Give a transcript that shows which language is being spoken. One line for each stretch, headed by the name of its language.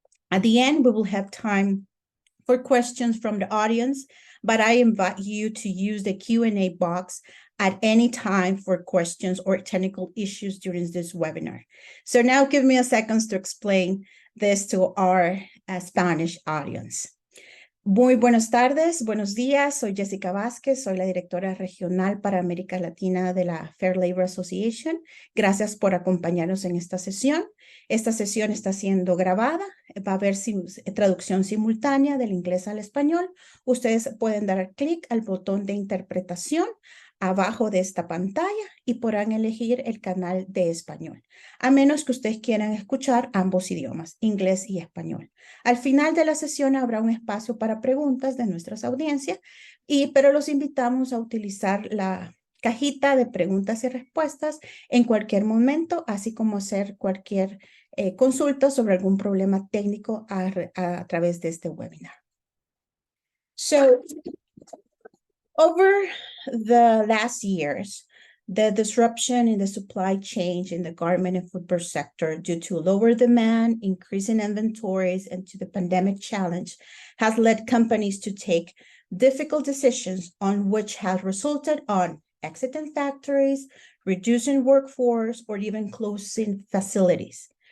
English: At the end, we will have time for questions from the audience, but I invite you to use the Q&A box at any time for questions or technical issues during this webinar. So now give me a second to explain this to our Spanish audience.
Spanish: Muy buenas tardes, buenos días. Soy Jessica Vásquez, soy la directora regional para América Latina de la Fair Labor Association. Gracias por acompañarnos en esta sesión. Esta sesión está siendo grabada. Va a haber traducción simultánea del inglés al español. Ustedes pueden dar clic al botón de interpretación abajo de esta pantalla y podrán elegir el canal de español, a menos que ustedes quieran escuchar ambos idiomas, inglés y español. Al final de la sesión habrá un espacio para preguntas de nuestras audiencias, pero los invitamos a utilizar la cajita de preguntas y respuestas en cualquier momento, así como hacer cualquier consulta sobre algún problema técnico a través de este webinar.
English: So, over the last years, the disruption in the supply chain in the garment and footwear sector due to lower demand, increasing inventories, and to the pandemic challenge has led companies to take difficult decisions on which has resulted on exiting factories, reducing workforce, or even closing facilities.